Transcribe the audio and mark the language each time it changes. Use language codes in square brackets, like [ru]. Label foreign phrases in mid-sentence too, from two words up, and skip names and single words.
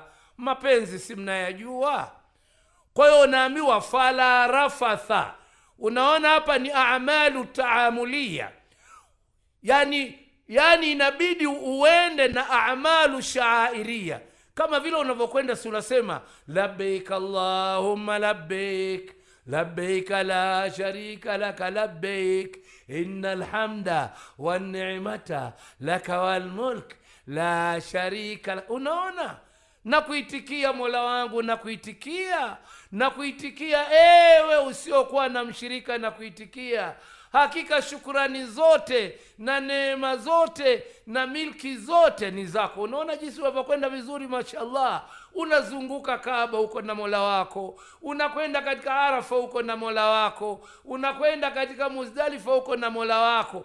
[sw] Mapenzi si mnayajua? Kwa hiyo unaambiwa [ar] فلا رفث. [sw] Unaona hapa ni [ar] أعمال تعاملية. [sw] yani inabidi uende na [ar] أعمال شعائرية, [sw] kama vile unavyokwenda si unasema [ar] لبيك اللهم لبيك لبيك لا شريك لك لبيك إن الحمد والنعمة لك والملك لا شريك لك. [sw] Unaona, na kuitikia Mola wangu, na kuitikia ewe usiokuwa na mshirika, na kuitikia hakika shukrani zote na neema zote na milki zote ni zako. Unaona jinsi unavyokwenda vizuri, mashallah. Unazunguka Kaaba uko na Mola wako, unakwenda katika Arafa uko na Mola wako, unakwenda katika Muzdalifa uko na Mola wako.